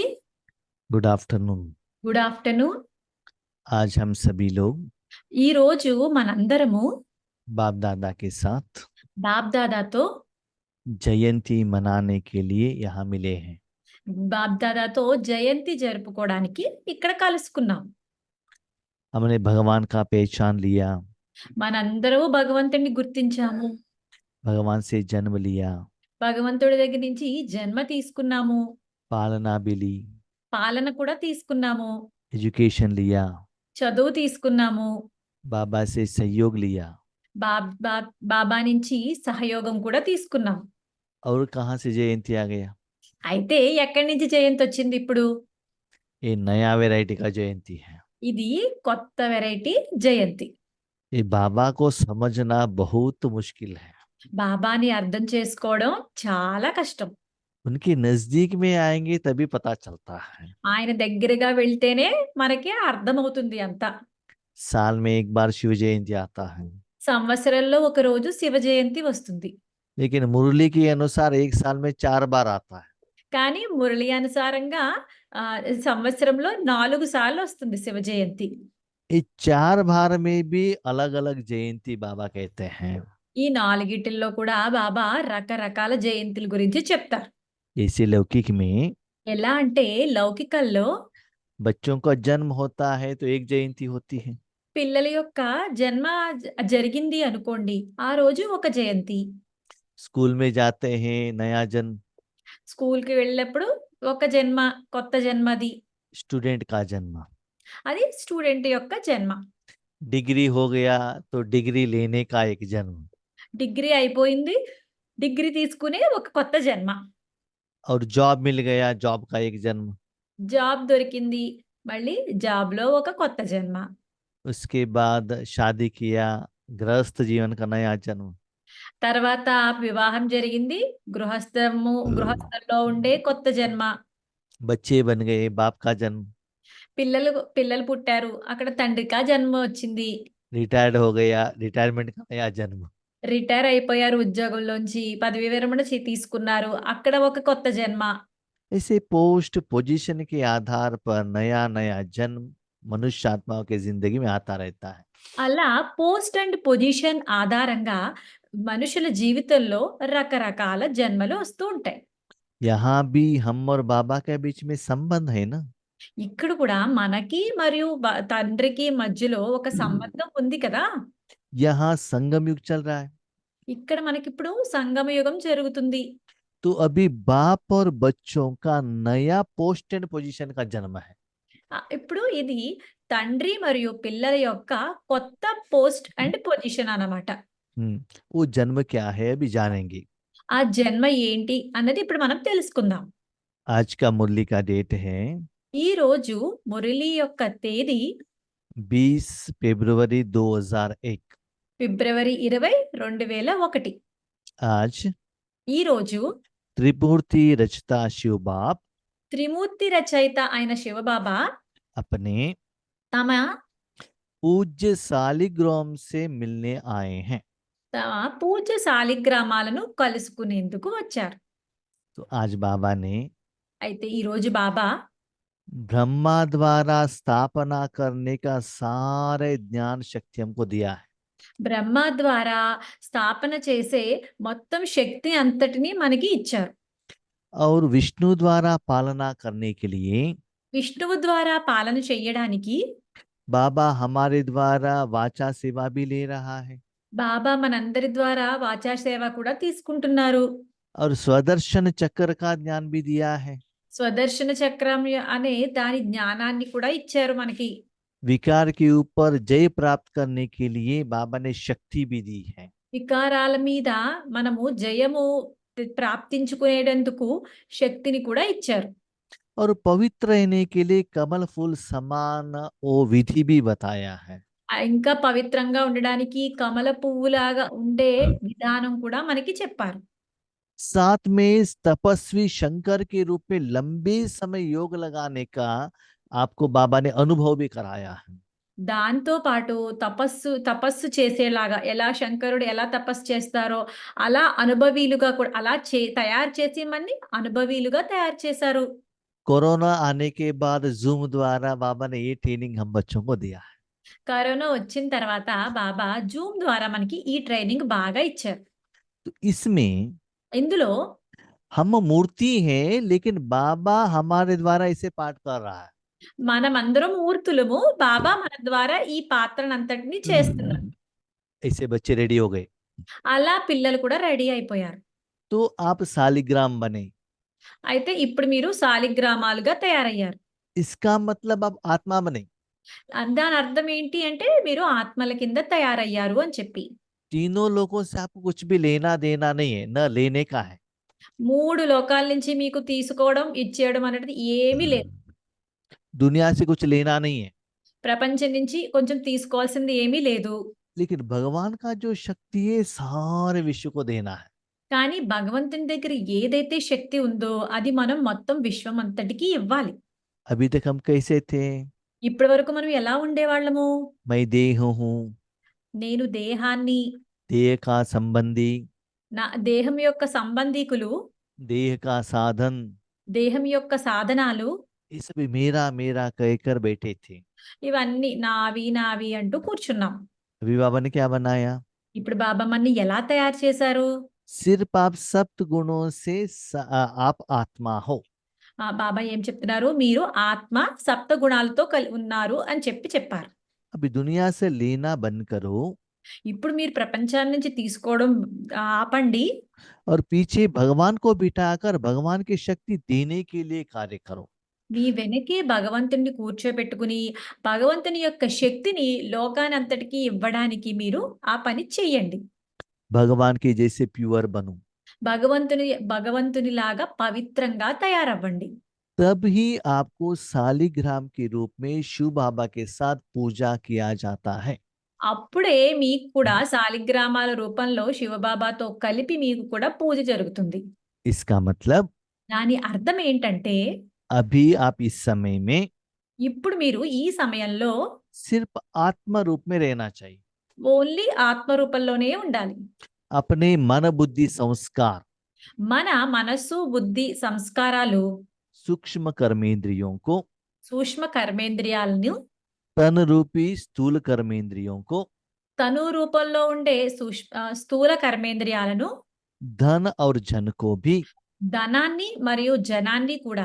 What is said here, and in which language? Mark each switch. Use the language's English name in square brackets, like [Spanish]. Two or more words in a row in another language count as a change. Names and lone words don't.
[English] Good afternoon. Good afternoon. [Hindi] आज हम सभी लोग [Telugu] ఈ రోజు మనందరము [Hindi] बाप दादा के साथ [Telugu] బాప్ దాదాతో [Hindi] जयंती मनाने के लिए यहाँ मिले हैं। [Telugu] బాప్ దాదాతో జయంతి జరుపుకోవడానికి ఇక్కడ కలుసుకున్నాం. [Hindi] हमने भगवान का पहचान लिया, [Telugu] మనందరూ భగవంతుడిని గుర్తించాము, [Hindi] भगवान से जन्म लिया, [Telugu] భగవంతుడి దగ్గర నుంచి జన్మ తీసుకున్నాము, [Hindi] पालना भी ली, [Telugu] పాలన కూడా తీసుకున్నాము, [Hindi] एजुकेशन लिया, [Telugu] చదువు తీసుకున్నాము, [Hindi] बाबा से सहयोग लिया। [Telugu] బాబా నుంచి సహయోగం కూడా తీసుకున్నాం. [Hindi] और कहाँ से जयंती आ गया? [Telugu] అయితే ఎక్కడి నుంచి జయంతి వచ్చింది? ఇప్పుడు [Hindi] ये नया वैरायटी का जयंती है। [Telugu] ఇది కొత్త వెరైటీ జయంతి. [Hindi] ये बाबा को समझना बहुत मुश्किल है। [Telugu] బాబాని అర్థం చేసుకోవడం చాలా కష్టం. [Hindi] उनके नजदीक में आएंगे तभी पता चलता है। [Telugu] ఆయన దగ్గరగా వెళ్తేనే మనకి అర్థమవుతుంది అంతా. [Hindi] साल में एक बार शिव जयंती आता है, [Telugu] సంవత్సరంలో ఒక రోజు శివ జయంతి వస్తుంది. [Hindi] लेकिन मुरली के अनुसार एक साल में 4 बार आता है। [Telugu] కానీ మురళి అనుసారంగా సంవత్సరంలో 4 సార్లు వస్తుంది శివ జయంతి. [Hindi] ये 4 बार में भी अलग अलग जयंती बाबा कहते हैं। [Telugu] ఈ 4గిటిల్లో కూడా బాబా రకరకాల జయంతుల గురించి చెప్తారు. [Hindi] जैसे लौकिक में [Telugu] ఎలా అంటే లౌకికల్లో [Hindi] बच्चों का जन्म होता है तो एक जयंती होती है। [Telugu] పిల్లల యొక్క జన్మ జరిగింది అనుకోండి, ఆ రోజు ఒక జయంతి. [Hindi] स्कूल में जाते हैं, नया जन्म। [Telugu] స్కూల్కి వెళ్ళినప్పుడు ఒక జన్మ, కొత్త జన్మది. [Hindi] स्टूडेंट का जन्म। [Telugu] అది స్టూడెంట్ యొక్క జన్మ. [Hindi] डिग्री हो गया तो डिग्री लेने का एक जन्म। [Telugu] డిగ్రీ అయిపోయింది, డిగ్రీ తీసుకునే ఒక కొత్త జన్మ. [Hindi] और जॉब मिल गया, जॉब का एक जन्म। [Telugu] జాబ్ దొరికింది, మళ్ళీ జాబ్లో ఒక కొత్త జన్మ. [Hindi] उसके बाद शादी किया, गृहस्थ जीवन का नया जन्म। [Telugu] తర్వాత వివాహం జరిగింది, గృహస్థంలో ఉండే కొత్త జన్మ. [Hindi] बच्चे बन गए, बाप का जन्म। [Telugu] పిల్లలు పుట్టారు, అక్కడ తండ్రికా జన్మ వచ్చింది. [Hindi] रिटायर्ड हो गया, रिटायरमेंट का नया जन्म। [Telugu] రిటైర్ అయిపోయారు ఉద్యోగంలోంచి, పదవి విరమణ తీసుకున్నారు, అక్కడ ఒక కొత్త జన్మ. [Hindi] ऐसे [English] post position [Hindi] के आधार पर नया नया जन्म मनुष्य आत्माओं के जिंदगी में आता रहता है। [Telugu] అలా [English] post and position [Telugu] ఆధారంగా మనుషుల జీవితంలో రకరకాల జన్మలు వస్తూ ఉంటాయి. [Hindi] यहाँ भी हम और बाबा के बीच में संबंध है ना। [Telugu] ఇక్కడ కూడా మనకి మరియు తండ్రికి మధ్యలో ఒక సంబంధం ఉంది కదా. [Hindi] यहाँ संगम युग चल रहा है, [Telugu] ఇక్కడ మనకిప్పుడు సంగమ యుగం జరుగుతుంది. [Hindi] तो अभी बाप और बच्चों का नया [English] post and position [Hindi] का जन्म है। [Telugu] ఇప్పుడు ఇది తండ్రి మరియు పిల్లల యొక్క కొత్త [English] post and position [Telugu] అన్నమాట. [Hindi] वो जन्म क्या है अभी जानेंगे। [Telugu] ఆ జన్మ ఏంటి అన్నది ఇప్పుడు మనం తెలుసుకుందాం. [Hindi] आज का मुरली का डेट है [Telugu] ఈ రోజు మురళి యొక్క తేదీ [Hindi] 20 फरवरी 2001। [Telugu] ఫిబ్రవరి 20, 2001. [Hindi] आज [Telugu] ఈ రోజు [Hindi] त्रिमूर्ति रचता शिव बाप [Telugu] త్రిమూర్తి రచయిత అయిన శివబాబా [Hindi] अपने [Telugu] తమ [Hindi] पूज्य सालिग्राम से मिलने आए हैं। [Telugu] తమ పూజ్య శాలిగ్రామాలను కలుసుకునేందుకు వచ్చారు. [Hindi] तो आज बाबा ने [Telugu] అయితే ఈ రోజు బాబా [Hindi] ब्रह्मा द्वारा स्थापना करने का सारे ज्ञान शक्ति हमको दिया है। [Telugu] బ్రహ్మ ద్వారా స్థాపన చేసే మొత్తం శక్తి అంతటిని మనకి ఇచ్చారు. [Hindi] और विष्णु द्वारा पालना करने के लिए [Telugu] విష్ణువు ద్వారా పాలన చేయడానికి [Hindi] बाबा हमारे द्वारा वाचा सेवा भी ले रहा है। [Telugu] బాబా మనందరి ద్వారా వాచా సేవ కూడా తీసుకుంటున్నారు. [Hindi] और स्वदर्शन चक्र का ज्ञान भी दिया है। [Telugu] స్వదర్శన చక్రం అనే దాని జ్ఞానాన్ని కూడా ఇచ్చారు మనకి. [Hindi] विकार के ऊपर जय प्राप्त करने के लिए बाबा ने शक्ति भी दी है। [Telugu] వికారాల మీద మనము జయము ప్రాప్తించుకునేందుకు శక్తిని కూడా ఇచ్చారు. [Hindi] और पवित्र रहने के लिए कमल फूल समान वो विधि भी बताया है। [Telugu] ఇంకా పవిత్రంగా ఉండడానికి కమల పువ్వులాగా ఉండే విధానం కూడా మనకి చెప్పారు. [Hindi] साथ में इस तपस्वी शंकर के रूप में लंबे समय योग लगाने का आपको बाबा ने अनुभव भी कराया है। [Telugu] దాంతో పాటు తపస్సు చేసేలాగా ఎలా శంకరుడు ఎలా తపస్సు చేస్తారో, అలా అనుభవీలుగా కూడా అలా తయారు చేసి మన్ని అనుభవీలుగా తయారు చేశారు. [Hindi] कोरोना आने के बाद जूम द्वारा बाबा ने ये ट्रेनिंग हम बच्चों को दिया है। [Telugu] కరోనా వచ్చిన తర్వాత బాబా జూమ్ ద్వారా మనకి ఈ ట్రైనింగ్ బాగా ఇచ్చారు. [Hindi] तो इसमें [Telugu] ఇందులో [Hindi] हम मूर्ति हैं, लेकिन बाबा हमारे द्वारा इसे पाठ कर रहा है। [Telugu] మనమందరం మూర్తులము. బాబా మన ద్వారా ఈ పాత్రనంతటిని చేస్తున్నారు. [Hindi] ऐसे बच्चे रेडी हो गए [Telugu] అలా పిల్లలు కూడా రెడీ అయిపోయారు. [Hindi] तो आप सालिग्राम बने। [Telugu] అయితే ఇప్పుడు మీరు శాలిగ్రామాలుగా తయారయ్యారు. [Hindi] इसका मतलब आप आत्मा बने। [Telugu] దాని అర్థం ఏంటి అంటే మీరు ఆత్మల కింద తయారయ్యారు అని చెప్పి. [Hindi] तीनों लोगों से आपको कुछ भी लेना देना नहीं है, न लेने का है। [Telugu] 3 లోకాల నుంచి మీకు తీసుకోవడం, ఇచ్చేయడం అనేది ఏమీ లేదు. [Hindi] दुनिया से कुछ लेना नहीं है, [Telugu] ప్రపంచం నుంచి కొంచెం తీసుకోవాల్సింది ఏమీ లేదు. [Hindi] लेकिन भगवान का जो शक्ति है सारे विश्व को देना है। [Telugu] కానీ భగవంతుని దగ్గర ఏదైతే శక్తి ఉందో అది మనం మొత్తం విశ్వం అంతటికి ఇవ్వాలి. [Hindi] अभी तक हम कैसे थे? [Telugu] ఇప్పటి వరకు మనం ఎలా ఉండేవాళ్ళము? [Hindi] मैं देह हूँ, [Telugu] నేను దేహాన్ని, [Hindi] देह का संबंधी, [Telugu] నా దేహం యొక్క సంబంధీకులు, [Hindi] देह का साधन, [Telugu] దేహం యొక్క సాధనాలు [Hindi] ये सब मेरा मेरा कहकर बैठे थे। [Telugu] ఇవన్నీ నావి నావి అంటూ కూర్చున్నాం. [Hindi] अभी बाबा ने क्या बनाया? [Telugu] ఇప్పుడు బాబా మనని ఎలా తయారు చేశారు? [Hindi] सिर्फ आप सप्त गुणों से आप आत्मा हो। [Telugu] బాబా ఏం చెప్తున్నారు? మీరు ఆత్మ సప్త గుణాలతో ఉన్నారు అని చెప్పారు. [Hindi] अभी दुनिया से लेना बंद करो [Telugu] ఇప్పుడు మీరు ప్రపంచాన్ని నుంచి తీసుకోవడం ఆపండి. [Hindi] और पीछे भगवान को बिठाकर भगवान की शक्ति देने के लिए कार्य करो। [Telugu] మీ వెనకే భగవంతుడిని కూర్చోబెట్టుకుని భగవంతుని యొక్క శక్తిని లోకానంతటికి ఇవ్వడానికి మీరు ఆ పని చెయ్యండి. [Hindi] भगवान के जैसे प्योर बनो, [Telugu] భగవంతునిలాగా పవిత్రంగా తయారవ్వండి. [Hindi] तब ही आपको सालिग्राम के रूप में शिव बाबा के साथ पूजा किया जाता है। [Telugu] అప్పుడే మీకు కూడా శాలిగ్రామాల రూపంలో శివబాబాతో కలిపి మీకు కూడా పూజ జరుగుతుంది. [Hindi] इसका मतलब [Telugu] దాని అర్థం ఏంటంటే [Hindi] अभी आप इस समय में [Telugu] ఇప్పుడు మీరు ఈ సమయంలో [Hindi] सिर्फ आत्म रूप में रहना चाहिए। [Telugu] ఓన్లీ ఆత్మ రూపంలోనే ఉండాలి. [Hindi] अपने मन बुद्धि संस्कार, [Telugu] మన మనస్సు, బుద్ధి, సంస్కారాలు, [Hindi] सूक्ष्म कर्मेंद्रियों को, [Telugu] సూక్ష్మ కర్మేంద్రియాలను, [Hindi] तन रूपी स्थूल कर्मेंद्रियों को, [Telugu] తను రూపంలో ఉండే స్థూల కర్మేంద్రియాలను, [Hindi] धन और जन को भी, [Telugu] ధనాన్ని మరియు జనాన్ని కూడా,